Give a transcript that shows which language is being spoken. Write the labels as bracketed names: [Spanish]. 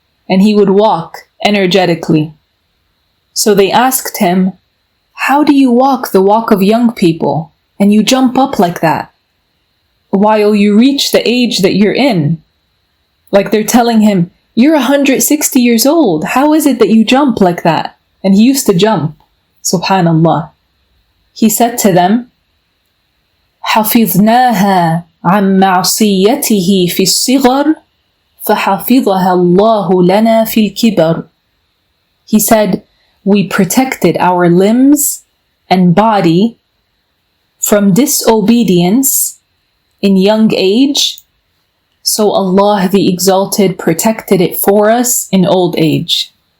[English] And he would walk energetically. So they asked him, "How do you walk the walk of young people? And you jump up like that while you reach the age that you're in?" Like they're telling him, "You're 160 years old. How is it that you jump like that?" And he used to jump. Subhanallah. He said to them, [Arabic] حَفِظْنَاهَا عَنْ مَعْصِيَّتِهِ فِي الصِّغَرِ فَحَفِظَهَا اللَّهُ لَنَا فِي الْكِبَرِ. [English] He said, we protected our limbs and body from disobedience in young age, so Allah the Exalted protected it for us in old age.